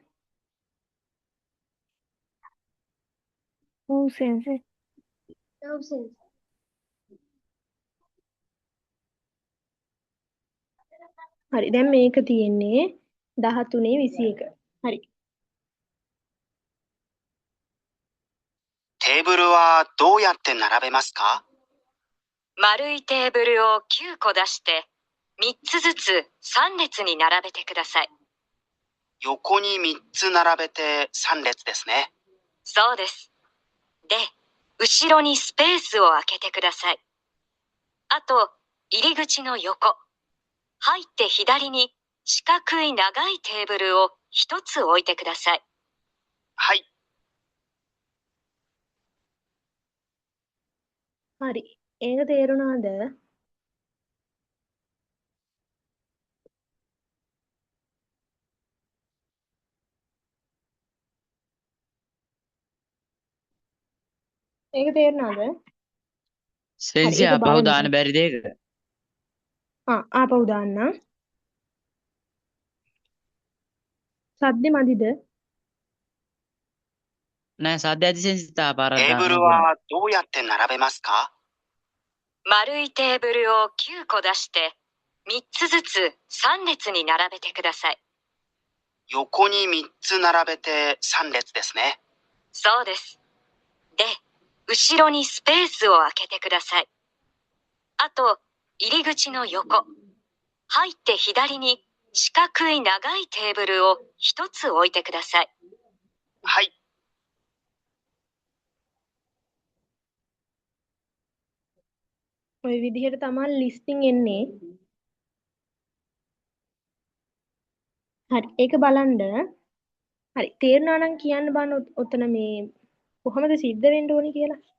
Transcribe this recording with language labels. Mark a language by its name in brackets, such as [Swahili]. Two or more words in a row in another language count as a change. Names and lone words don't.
[Sinhala] ඔව් සෙන්සේ. ඔව් සෙන්සේ. හරි දැන් මේක තියෙන්නේ 13:21. හරි. [Japanese] テーブルはどうやって並べますか？丸いテーブルを9個出して、3つずつ3列に並べてください。横に3つ並べて3列ですね。そうです。で、後ろにスペースを空けてください。あと、入り口の横。入って左に四角い長いテーブルを1つ置いてください。はい。 [Sinhala] හරි. ඒක තේරුණාද? ඒක තේරුණාද? හරි සෙන්සි ඒක ආපහු බලන්න. දාන්න බැරිද ඒක? ආපහු දාන්න. සද්දෙ මදිද? නෑ සද්ද ඇති සෙන්සි තා පාරක් [Japanese] テーブル [Sinhala] දාන්න. [Japanese] はどうやって並べますか？丸いテーブルを9個出して、3つずつ3列に並べてください。横に3つ並べて3列ですね。そうです。で、後ろにスペースを空けてください。あと、入り口の横。入って左に四角い長いテーブルを1つ置いてください。はい。 [Sinhala] ඔය විදිහට තමයි ලිස්ටිං එන්නේ. හරි ඒක බලන්න. හරි තේරුණා නම් කියන්න බලන්න ඔතන මේ කොහොමද සිද්ධ වෙන්න ඕනි කියලා.